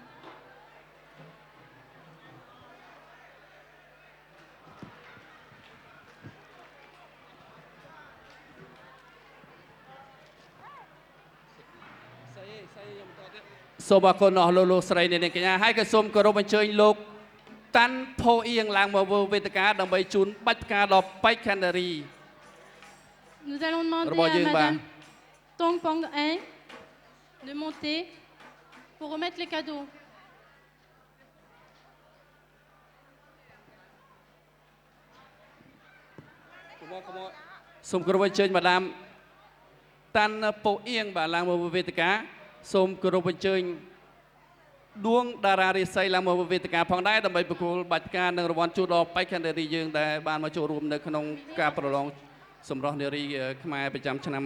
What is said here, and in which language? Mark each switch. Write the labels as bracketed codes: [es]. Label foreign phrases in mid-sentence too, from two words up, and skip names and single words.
[km] Sobអរគុណអស់លោកស្រីអ្នកនាងកញ្ញាហើយក៏សូមគោរពអញ្ជើញលោកតាន់ផូអៀងឡើងមកវេទិកាដើម្បីជូនបាច់ផ្កាដល់បេក្ខនារី [fr] Nous allons demander à Madame Tong Pong Hein de monter pour remettre les cadeaux. [km] សូមគោរពអញ្ជើញម៉ាដាមតាន់ផូអៀងបាទឡើងមកវេទិកាសូមគោរពអញ្ជើញដួងតារារិស័យឡើងមកវេទិកាផងដែរដើម្បីប្រគល់បាច់ផ្កានិងរង្វាន់ជូនដល់បេក្ខនារីយើងដែលបានមកចូលរួមនៅក្នុងការប្រឡងសម្រស់នារីខ្មែរប្រចាំឆ្នាំ